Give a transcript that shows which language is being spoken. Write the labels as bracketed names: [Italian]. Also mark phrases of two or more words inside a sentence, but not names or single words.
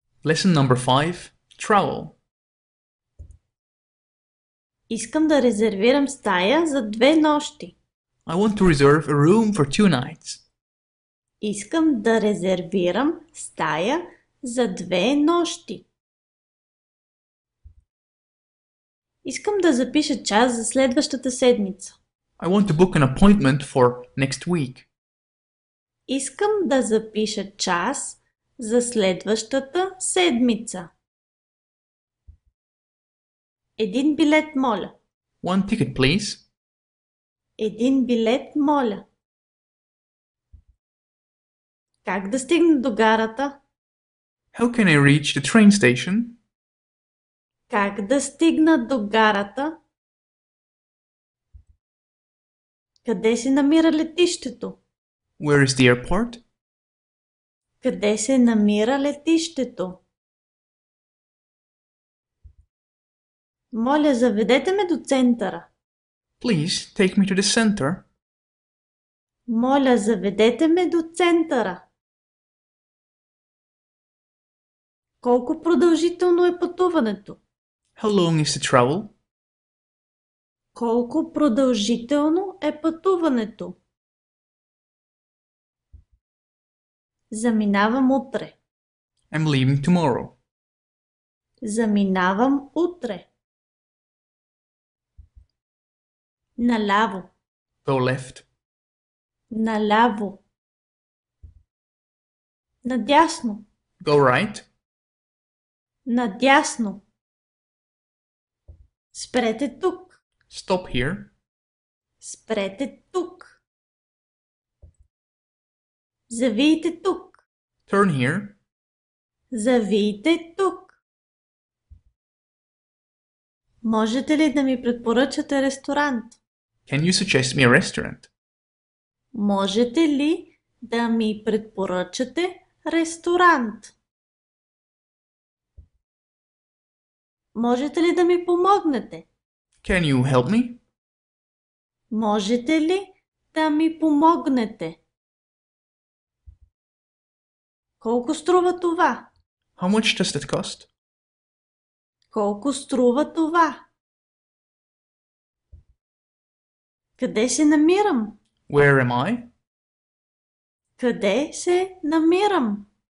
[English] Lesson number 5. Travel. [Bulgarian] Искам да резервирам стая за 2 нощи. [English] I want to reserve a room for 2 nights. [Bulgarian] Искам да резервирам стая за 2 нощи. Искам да запиша час за следващата седмица. [English] I want to book an appointment for next week. [Bulgarian] Искам да запиша час за следващата седмица. Един билет, моля. [English] One ticket, please. [Bulgarian] Един билет, моля. Как да стигна до гарата? [English] How can I reach the train station? [Bulgarian] Как да стигна до гарата? Къде се намира летището? [English] Where is the airport? [Bulgarian] Къде се намира летището? Моля, заведете ме до центъра. [English] Please take me to the center. [Bulgarian] Моля, заведете ме до центъра. Колко продължително е пътуването? [English] How long is the travel? [Bulgarian] Колко продължително е пътуването? Заминавам утре. [English] I'm leaving tomorrow. [Bulgarian] Заминавам утре. Наляво. [English] Go left. [Bulgarian] Наляво. Надясно. [English] Go right. [Bulgarian] Надясно. Спрете тук. [English] Stop here. [Bulgarian] Спрете тук. Завийте тук. [English] Turn here. [Bulgarian] Завийте тук. Можете ли да ми препоръчате ресторант? [English] Can you suggest me a restaurant? [Bulgarian] Можете ли да ми препоръчате ресторант? Можете ли да ми помогнете? [English] Can you help me? [Bulgarian] Можете ли да ми помогнете? Колко струва това? [English] How much does that cost? [Bulgarian] Колко струва това? Къде се намирам? [English] Where am I? [Bulgarian] Къде се намирам?